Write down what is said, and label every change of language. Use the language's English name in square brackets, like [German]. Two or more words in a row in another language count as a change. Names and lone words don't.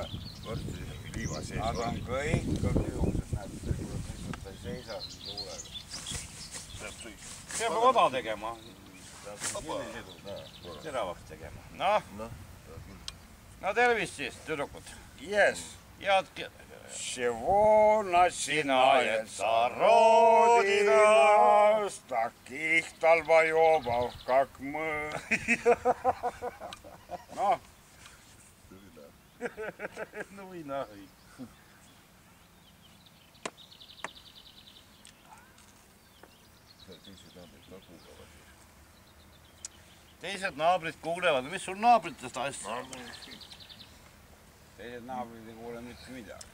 [Estonian] Varsti liiva sees. Nad on kõik niisugused, näed, lihtsalt ei seisa tuulega. Peab oda tegema. Teravaks tegema. No tervist siis, tüdrukud. Yes. Head... [Russian] Чего начинается Родина с таких толбоебов, как мы? Ну? Ну и нахуй. [Estonian] Teised naabrid kuulevad. Mis sul naabritest asja? Teised naabrid ei kuule mitte midagi.